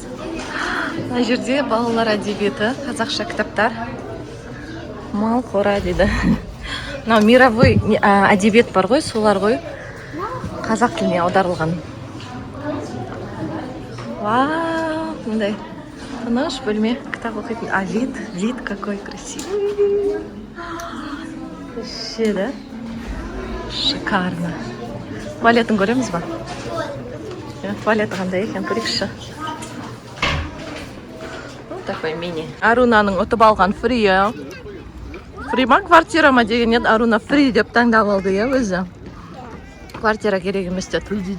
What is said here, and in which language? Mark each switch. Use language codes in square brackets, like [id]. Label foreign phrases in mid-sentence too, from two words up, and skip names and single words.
[kk] Мына жерде балалар әдебиеті, қазақша кітаптар. Мал қора дейді. Мынау мировой әдебиет бар ғой, солар ғой. Қазақ тіліне аударылған. Вау, мындай. Тыныш бөлме, кітап оқитын. [ru] Вид какой красивый. Вообще, да? Шикарно. [kk] Туалетін көреміз ба? Туалеті қандай екен, көрейікші. [ru] Такой мини. [kk] Арунаның ұтып алған фри. Фри ма, квартира ма деген еді. Аруна фри деп таңдап алды өзі. Квартира керек емес деді.